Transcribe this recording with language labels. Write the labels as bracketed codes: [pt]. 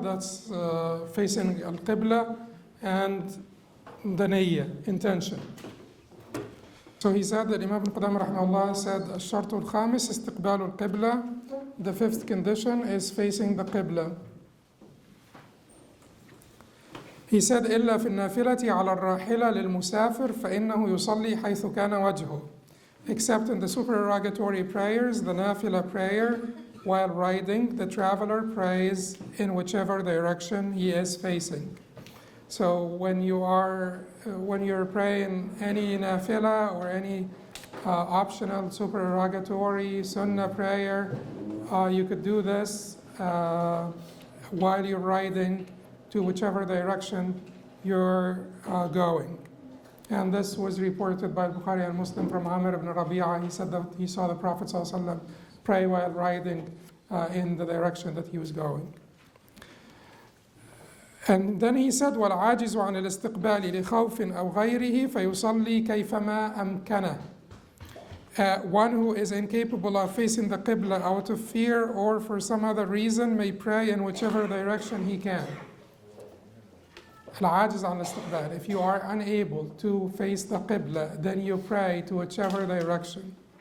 [en] That's facing al-Qibla and the Niyyah, intention. So he said that Imam Qudamah rahimahullah said [ar] الشرط الخامس استقبال القبلة. [en] The fifth condition is facing the Qibla. He said [ar] إلا في النافلة على الراحلة للمسافر فإنه يصلي حيث كان وجهه. [en] Except in the supererogatory prayers, the nafila prayer, while riding, the traveler prays in whichever direction he is facing. So when you're praying any nafila or any optional supererogatory sunnah prayer, you could do this while you're riding to whichever direction you're going. And this was reported by Bukhari and Muslim from Amr ibn Rabi'ah. He said that he saw the Prophet ﷺ pray while riding in the direction that he was going. And then he said, [ar] وَالْعَاجِزُ عَنِ الْإِسْتِقْبَالِ لِخَوْفٍ أَوْ غَيْرِهِ فَيُصَلِّي كَيْفَمَا أَمْكَنَهُ. [en] One who is incapable of facing the Qibla out of fear or for some other reason may pray in whichever direction he can. [ar] العاجز عن الاستقبال. [en] If you are unable to face the Qibla, then you pray to whichever direction.